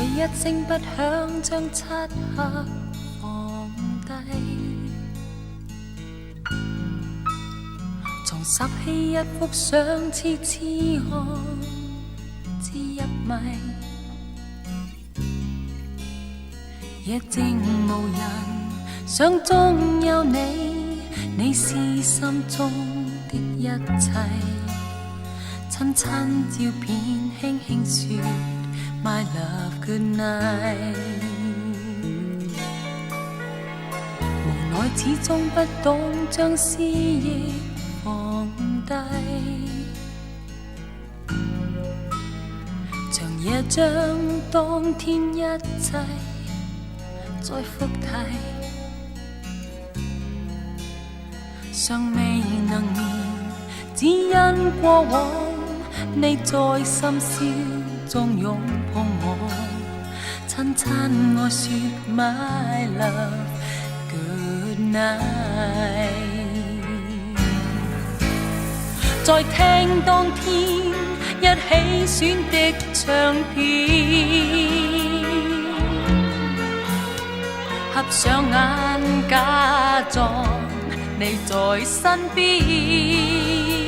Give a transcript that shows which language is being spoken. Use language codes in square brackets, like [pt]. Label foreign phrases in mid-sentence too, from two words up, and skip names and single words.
[yue] 聲不響，將漆黑放低，重拾起一幅相，痴痴看，知一迷。夜靜無人，想中有你，你是心中的一切。親親照片，輕輕說 [en] My love good night。 [yue] 無奈始終不懂將思憶放低，長夜將當天一切再複提，尚未能眠，只因過往你在深宵中擁抱我，親親我說 [en] My love good night。 [yue] 再聽當天一起選的唱片，合上眼假裝你在身邊，